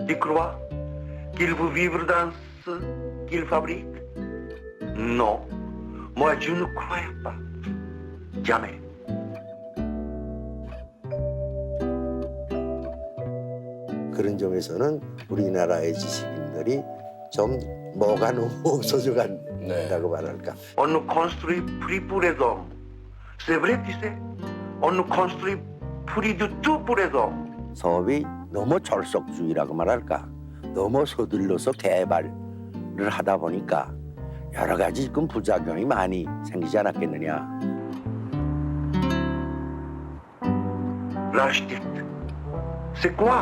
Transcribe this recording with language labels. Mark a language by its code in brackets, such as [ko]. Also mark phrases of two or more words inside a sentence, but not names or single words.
[fr] crois qu'il veut vivre dans ce qu'il fabrique? Non, moi je ne crois pas. Jamais. [ko] 그런 점에서는 우리나라의 지식인들이 좀 뭐가 너무 없어져 간다고 말할까. [fr] On nous construit plus pour les hommes. C'est vrai, tu sais. On nous construit plus du tout pour les hommes. [ko] 사업이 너무 졸속주의라고 말할까. 너무 서둘러서 개발을 하다 보니까 여러 가지 지금 부작용이 많이 생기지 않았겠느냐. [fr] L'architecte, c'est quoi?